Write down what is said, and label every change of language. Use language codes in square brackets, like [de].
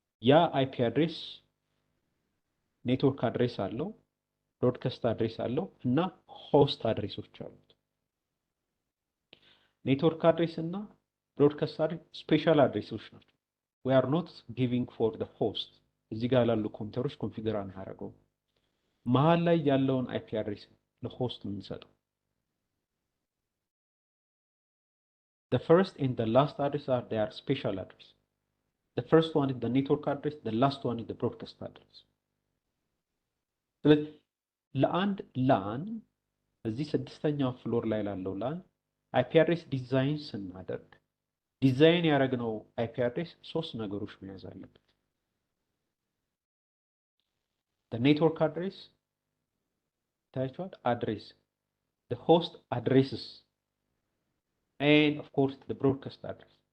[am] ያ አይፒ አድሬስ ኔትወርክ አድሬስ አለው፣ ብሮድካስት አድሬስ አለው እና ሆስት አድሬሶች አሉት። ኔትወርክ አድሬስ እና ብሮድካስት አድሬስ ስፔሻል አድሬሶች ናቸው። [en] we are not giving for the host [am] እዚህ ጋር ላሉ ኮምፒውተሮች ኮንፊገር አናደርገው። መሃል ላይ ያለውን አይፒ አድሬስ ለሆስት የምንሰጠው። [en] the first and the last address are their special address. The first one is the network address, the last one is the broadcast address. [am] ስለዚህ ለአንድ ላን እዚህ ስድስተኛው ፍሎር ላይ ላለው ላን አይፒ አድሬስ ዲዛይን ስናደርግ ዲዛይን ያደረግነው አይፒ አድሬስ ሶስት ነገሮች መያዝ አለበት። [en] the network address [am] ታይቷል አድሬስ፣ [en] the host addresses and of course the broadcast address.